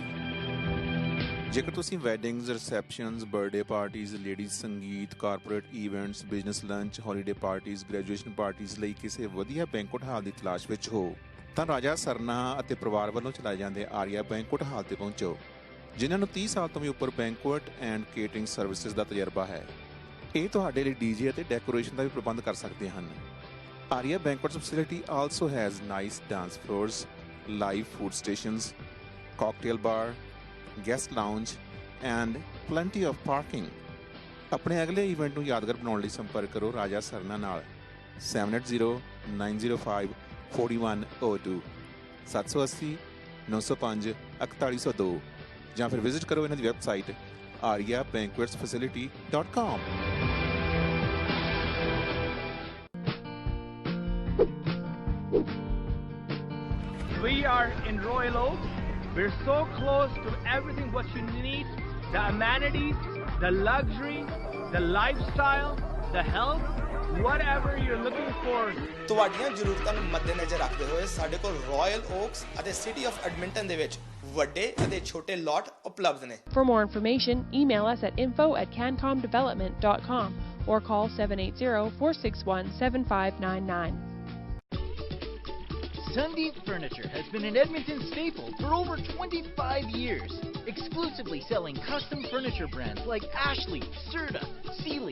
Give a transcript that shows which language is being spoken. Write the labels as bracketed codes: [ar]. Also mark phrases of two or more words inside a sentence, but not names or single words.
[pa] ਜੇਕਰ ਤੁਸੀਂ [en] weddings, receptions, birthday parties, ladies sangeet, corporate events, business lunch, holiday parties, graduation parties [pa] ਲਈ ਕਿਸੇ ਵਧੀਆ [en] banquet hall [pa] ਦੀ ਤਲਾਸ਼ ਵਿੱਚ ਹੋ ਤਾਂ ਰਾਜਾ ਸਰਨਾ ਅਤੇ ਪਰਿਵਾਰ ਵੱਲੋਂ ਚਲਾਏ ਜਾਂਦੇ ਆਰੀਆ ਬੈਂਕੁਐਟ ਹਾਲ ਤੇ ਪਹੁੰਚੋ, ਜਿਨ੍ਹਾਂ ਨੂੰ 30 ਸਾਲ ਤੋਂ ਵੀ ਉੱਪਰ [en] banquet and catering services [pa] ਦਾ ਤਜਰਬਾ ਹੈ। ਇਹ ਤੁਹਾਡੇ ਲਈ ਡੀਜੇ ਅਤੇ ਡੈਕੋਰੇਸ਼ਨ ਦਾ ਵੀ ਪ੍ਰਬੰਧ ਕਰ ਸਕਦੇ ਹਨ। [en] Arya Banquets facility also has nice dance floors, live food stations, cocktail bar, guest lounge, and plenty of parking. [pa] ਆਪਣੇ ਅਗਲੇ ਇਵੈਂਟ ਨੂੰ ਯਾਦਗਾਰ ਬਣਾਉਣ ਲਈ ਸੰਪਰਕ ਕਰੋ ਰਾਜਾ ਸਰਨਾ ਨਾਲ 7809054102 780 905 4102 ਜਾਂ ਫਿਰ ਵਿਜ਼ਿਟ ਕਰੋ ਇਹਨਾਂ ਦੀ ਵੈਬਸਾਈਟ aryabanquetsfacility.com. [en] We are in Royal Oak. We're so close to everything what you need, the amenities, the luxury, the lifestyle, the health, whatever you're looking for. [pa] ਤੁਹਾਡੀਆਂ ਜ਼ਰੂਰਤਾਂ ਨੂੰ ਮੱਦੇਨਜ਼ਰ ਰੱਖਦੇ ਹੋਏ ਸਾਡੇ ਕੋਲ ਰਾਇਲ ਓਕਸ ਅਤੇ ਸਿਟੀ ਆਫ ਐਡਮਿੰਟਨ ਦੇ ਵਿੱਚ ਵੱਡੇ ਅਤੇ ਛੋਟੇ ਲਾਟ ਉਪਲਬਧ ਨੇ. [en] For more information, email us at info@cancomdevelopment.com or call 780-461-7599. Sundeep Furniture has been an Edmonton staple for over 25 years, exclusively selling custom furniture brands like Ashley, Serta, Sealy.